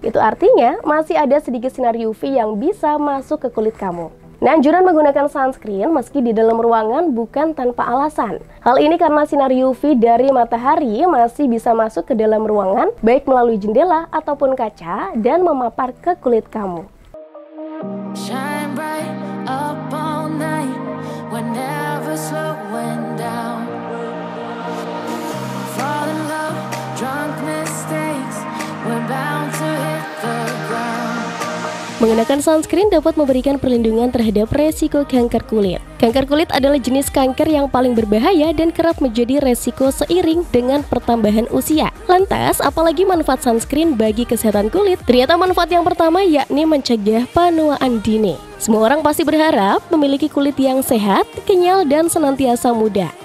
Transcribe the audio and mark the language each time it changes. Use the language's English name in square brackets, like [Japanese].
[Indonesian] Itu artinya masih ada sedikit sinar UV yang bisa masuk ke kulit kamu. Nah, anjuran menggunakan sunscreen meski di dalam ruangan bukan tanpa alasan. Hal ini karena sinar UV dari matahari masih bisa masuk ke dalam ruangan, baik melalui jendela ataupun kaca, dan memapar ke kulit kamu. [English] Shine bright up all night, we're never slowing down. Fall in love, drunk mistakes, we're bound to hit the ground. [Indonesian] Menggunakan sunscreen dapat memberikan perlindungan terhadap resiko kanker kulit. Kanker kulit adalah jenis kanker yang paling berbahaya dan kerap menjadi resiko seiring dengan pertambahan usia. Lantas, apalagi manfaat sunscreen bagi kesehatan kulit? Ternyata manfaat yang pertama yakni mencegah penuaan dini. Semua orang pasti berharap memiliki kulit yang sehat, kenyal, dan senantiasa muda.